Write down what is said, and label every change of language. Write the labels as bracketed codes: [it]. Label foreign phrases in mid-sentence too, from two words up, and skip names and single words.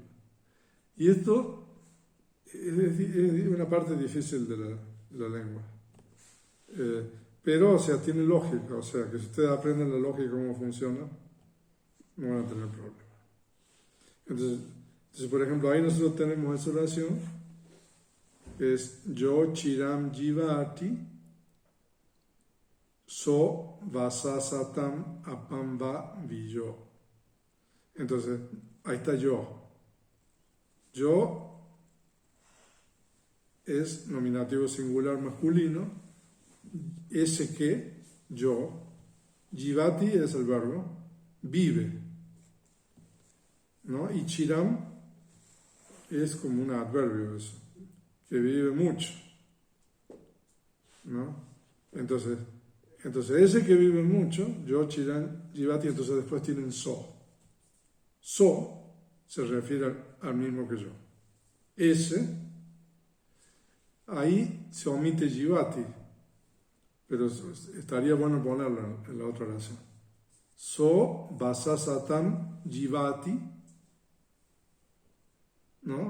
[es] Y esto es una parte difícil de la lengua. Pero, o sea, tiene lógica. O sea, que si ustedes aprenden la lógica cómo funciona, no van a tener problema. Entonces, por ejemplo, ahí nosotros tenemos esa oración, es [pi] yo chiram jivati so vasasatam apamba viyo. [es] Entonces, ahí está yo. Yo es nominativo singular masculino, ese que, yo, jivati es el verbo, vive, ¿no? Y chiram es como un adverbio eso, que vive mucho, ¿no? Entonces ese que vive mucho, [pi] yo, chiram, jivati, [es] entonces después tienen so. So se refiere al mismo que yo. Ese, ahí se omite jivati, pero estaría bueno ponerlo en la otra oración. [pi] So vasasatam jivati, [es] ¿no?